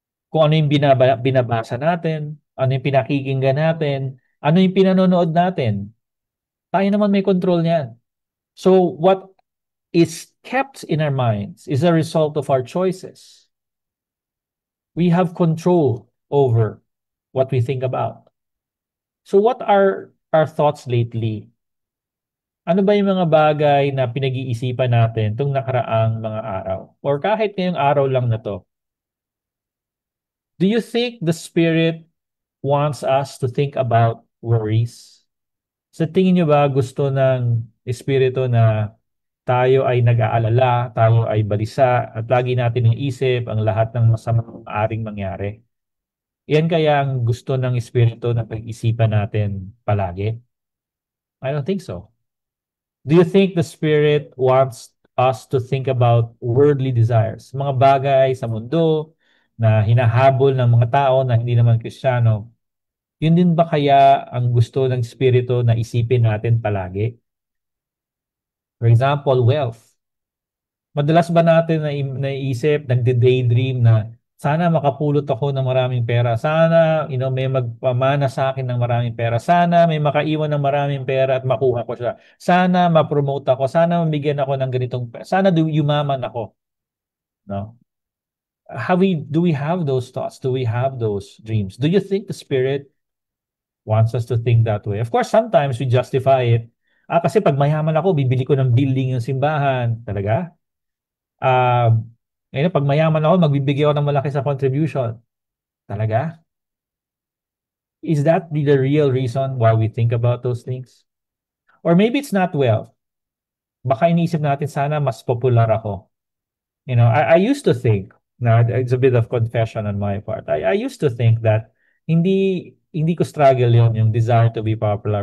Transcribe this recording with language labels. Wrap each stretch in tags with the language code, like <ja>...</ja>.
<tl>Kung ano yung binabasa natin, ano yung pinakikinggan natin, ano yung pinanonood natin, tayo naman may control niyan.</tl> <en>So what is kept in our minds is a result of our choices. We have control over what we think about. So what are our thoughts lately?</en> <tl>Ano ba yung mga bagay na pinag-iisipan natin itong nakaraang mga araw? Or kahit ngayong araw lang na to?</tl> <en>Do you think the Spirit wants us to think about worries?</en> <tl>Sa tingin nyo ba gusto ng Espiritu na tayo ay nag-aalala, tayo ay balisa, at lagi natin iisip ang lahat ng masamang maaaring mangyari? Yan kaya ang gusto ng Espiritu na pag-isipan natin palagi?</tl> <en>I don't think so. Do you think the Spirit wants us to think about worldly desires?</en> <tl>Mga bagay sa mundo na hinahabol ng mga tao na hindi naman Kristiyano. Yun din ba kaya ang gusto ng Espiritu na isipin natin palagi?</tl> <en>For example, wealth.</en> <tl>Madalas ba natin naiisip, nagde-daydream na sana makapulot ako ng maraming pera. Sana, may magpamana sa akin ng maraming pera. Sana may makaiwan ng maraming pera at makuha ko siya. Sana ma-promote ako. Sana mabigyan ako ng ganitong pera. Sana yumaman ako. No?</tl> <en>Do we have those thoughts? Do we have those dreams? Do you think the Spirit wants us to think that way? Of course, sometimes we justify it.</en> <tl>Kasi pag mayaman ako, bibili ko ng building yung simbahan. Talaga? Pag mayaman ako, magbibigay ako ng malaki sa contribution. Talaga?</tl> <en>Is that the real reason why we think about those things? Or maybe it's not wealth.</en> <tl>Baka iniisip natin, sana mas popular ako.</tl> <en>I used to think, now it's a bit of confession on my part. I used to think that</en> <tl>hindi ko</tl> <en>struggle yung desire to be popular.</en>